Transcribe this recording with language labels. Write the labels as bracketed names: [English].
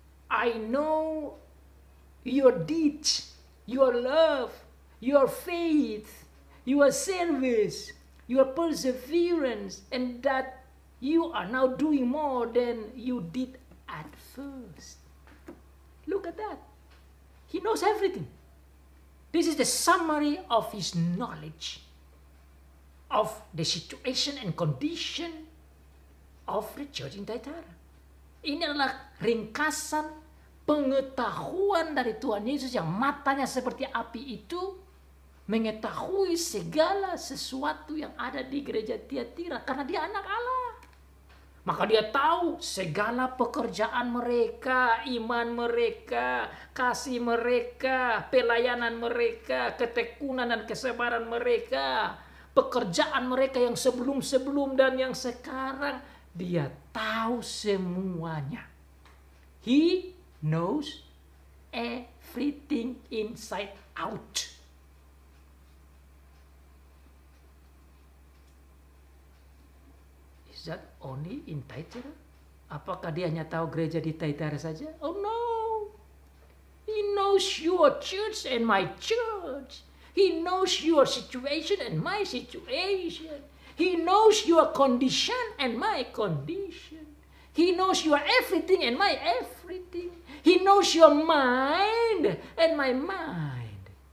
[English] I know your deeds, your love, your faith, your service, your perseverance, and that you are now doing more than you did at first. Look at that. He knows everything. This is the summary of his knowledge of the situation and condition of the church in Thyatira. [Indonesian] Ini adalah ringkasan pengetahuan dari Tuhan Yesus yang matanya seperti api itu, mengetahui segala sesuatu yang ada di gereja Thyatira karena dia anak Allah. Maka dia tahu segala pekerjaan mereka, iman mereka, kasih mereka, pelayanan mereka, ketekunan dan kesabaran mereka, pekerjaan mereka yang sebelum-sebelum dan yang sekarang. Dia tahu semuanya. [English] He knows everything inside out. Is that only in Thyatira? [Indonesian] Apakah dia hanya tahu gereja di Thyatira saja? [English] Oh no. He knows your church and my church. He knows your situation and my situation. He knows your condition and my condition. He knows your everything and my everything. He knows your mind and my mind.